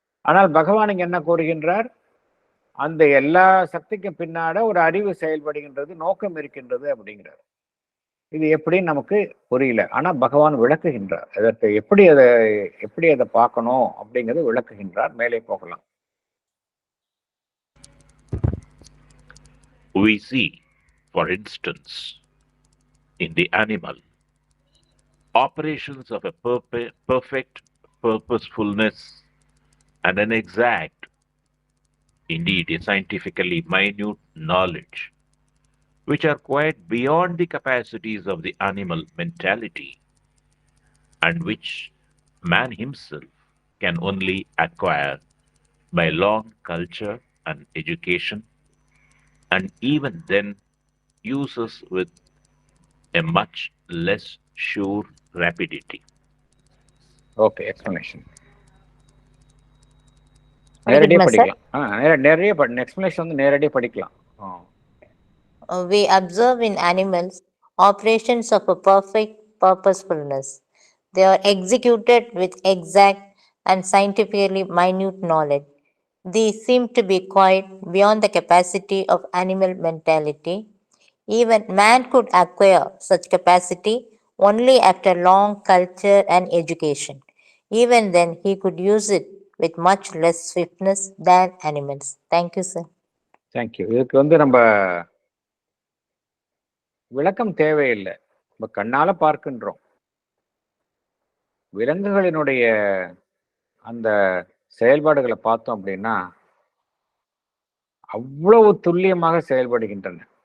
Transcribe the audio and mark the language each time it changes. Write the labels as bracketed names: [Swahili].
[Tamil] ஆனால் பகவான் இங்க என்ன கூறுகின்றார்? அந்த எல்லா சக்திக்கும் பின்னாட ஒரு அறிவு செயல்படுகின்றது, நோக்கம் இருக்கின்றது அப்படிங்கிறார். இது எப்படின்னு நமக்கு புரியல. ஆனா பகவான் விளக்குகின்றார், அதற்கு எப்படி அதை பார்க்கணும் அப்படிங்கிறது விளக்குகின்றார். மேலே போகலாம். [English] We see, for instance, in the animal, operations of a perfect purposefulness and an exact, indeed a scientifically minute knowledge, which are quite beyond the capacities of the animal mentality. and which man himself can only acquire by long culture and education, and even then uses with a much less sure rapidity. [Tamil] Okay, explanation நேரடியாக படிக்கட்டுமா sir? படிக்கலாம். நிறைய explanation வந்து நேரடியாக படிக்கலாம். [English] We observe in animals operations of a perfect purposefulness. They are executed with exact and scientifically minute knowledge. These seem to be quite beyond the capacity of animal mentality. Even man could acquire such capacity only after long culture and education. Even then, he could use it with much less swiftness than animals. Thank you, sir. Thank you. [Tamil] இதுக்கு வந்து நம்ம விளக்கம் தேவையில்லை, நம்ம கண்ணால பார்க்கின்றோம். விலங்குகளினுடைய அந்த செயல்பாடுகளை பார்த்தோம் அப்படின்னா அவ்வளவு துல்லியமாக செயல்படுகின்றன.